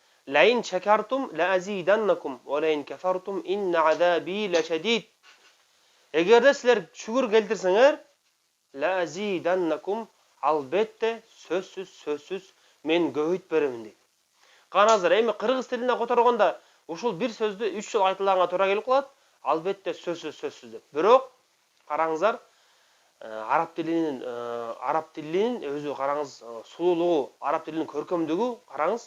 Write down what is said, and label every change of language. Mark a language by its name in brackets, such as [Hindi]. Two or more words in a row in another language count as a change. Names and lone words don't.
[Arabic] لئن شكرتم لأزيدنكم ولئن كفرتم إن عذابي لشديد. [Kyrgyz] Егер де силер шүгүр келтирсеңер, ләазиданнакум албетте сөзсүз мен көбөйт беремин дейт. Караңыздар, эми кыргыз тилине которгондо ушул бир сөздү 3 жолу айтылганга туура келип калат. Албетте сөзсүз деп. Бирок караңыздар, араб тилинин өзү караңыз, сулуулугу, араб тилинин көркөмдүгү караңыз.